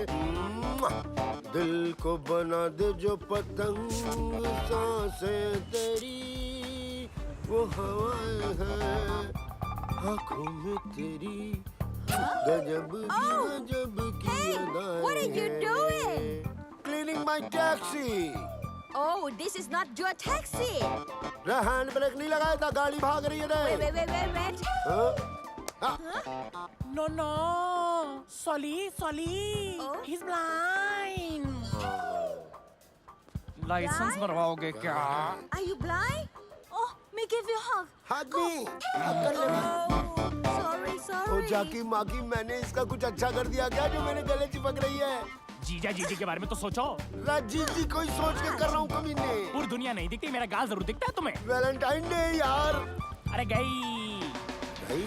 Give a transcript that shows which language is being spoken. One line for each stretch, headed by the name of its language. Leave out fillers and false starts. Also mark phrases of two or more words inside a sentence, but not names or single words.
Hindi: दिल को बना दे जो पतंग, सांसें तेरी वो हवाएं हैं। आंखों में तेरी गजब की अदाएं हैं।
English: What are you doing? Cleaning my taxi. Oh, this is not your taxi.
Hindi: रे हैंड ब्रेक नहीं लगाया था, गाड़ी भाग रही है रे।
English: Wait. No, no. Solly. He's blind.
Hindi: लाइसेंस बनवाओगे क्या?
English: Are you blind? Oh, may I give you a hug?
Hindi: हग भी कर ले।
English: Sorry.
Hindi: ओ जाकी माकी, मैंने इसका कुछ अच्छा कर दिया क्या जो मेरे गले चिपक रही है? जीजी के बारे में तो सोचो। जी कोई सोच के कर रहा हूँ कमीने। पूरी दुनिया नहीं दिखती, मेरा गाल जरूर दिखता है तुम्हें। वैलेंटाइन डे यार। अरे गई।